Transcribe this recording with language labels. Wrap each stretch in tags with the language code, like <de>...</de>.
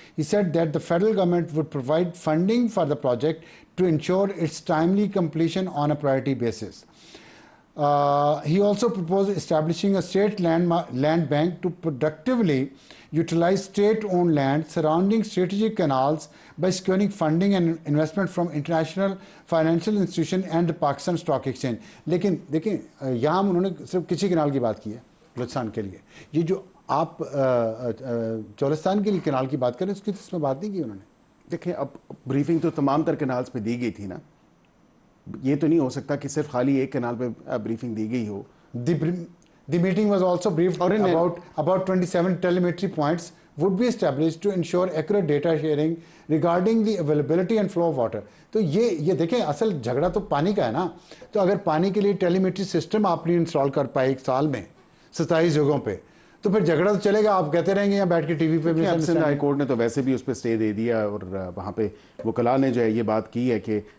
<en>He said that the federal government would provide funding for the project to ensure its timely completion on a priority basis. He also proposed establishing a state land bank to productively utilize state-owned land surrounding strategic canals by securing funding and investment from international financial institution and the Pakistan Stock Exchange.</en> <ur>لیکن دیکھیں یہاں انہوں نے صرف کچی کنال کی بات کی ہے بلوچستان کے لیے. یہ جو آپ چولستان کے لیے کنال کی بات کریں اس کی تو اس میں بات نہیں کی انہوں نے. دیکھیں اب بریفنگ تو تمام تر کنالز پہ دی گئی تھی نا, یہ تو نہیں ہو سکتا کہ صرف خالی ایک کنال پہ بریفنگ دی گئی ہو.</ur> <en>The meeting was also briefed about 27 telemetry points would be established to ensure accurate data sharing regarding the availability and flow of water.</en> <ur>تو یہ دیکھیں اصل جھگڑا تو پانی کا ہے نا. تو اگر پانی کے لیے ٹیلی میٹری سسٹم آپ نہیں انسٹال کر پائے 1 سال میں 27 جگہوں پہ, تو پھر جھگڑا تو چلے گا. آپ کہتے رہیں گے یا بیٹھ کے ٹی وی پہ بھی. ہائی کورٹ نے تو ویسے بھی اس پہ اسٹے دے دیا اور وہاں پہ وکلاء نے جو ہے یہ بات کی ہے کہ</ur>